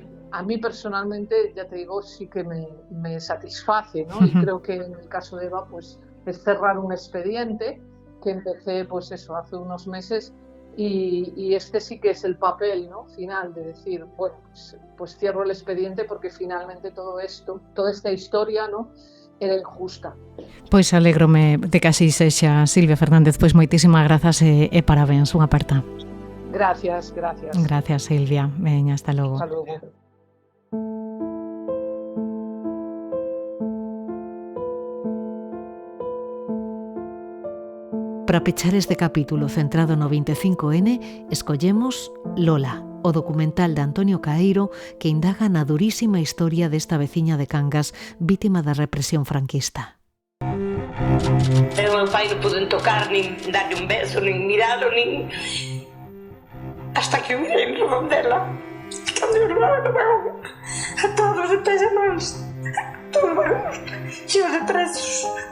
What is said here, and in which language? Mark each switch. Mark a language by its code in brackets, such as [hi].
[es] A mí personalmente, ya te digo, sí que me satisface, ¿no? Y creo que en el caso de Eva, pues es cerrar un expediente que empecé, pues eso, hace unos meses, y este sí que es el papel, ¿no?, final, de decir, bueno, pues cierro el expediente porque finalmente todo esto, toda esta historia, ¿no?, era injusta. [gl] Pois alégrome de que así sexa, Silvia Fernández, pois moitísimas grazas e parabéns, unha aperta. [es] Gracias. [gl] Gracias, Silvia. Veña, hasta logo. Hasta logo. Para pechar este capítulo centrado no 25N, escollemos Lola, o documental de Antonio Caeiro que indaga na durísima historia desta veciña de Cangas vítima da represión franquista. E o meu pai non pude tocar, nin darlle un beso, nin miralo, nin... Hasta que eu mirei no rol dela. Cando eu levaba no vagón a todos de pés e mans. Todos os vagóns cheos de presos.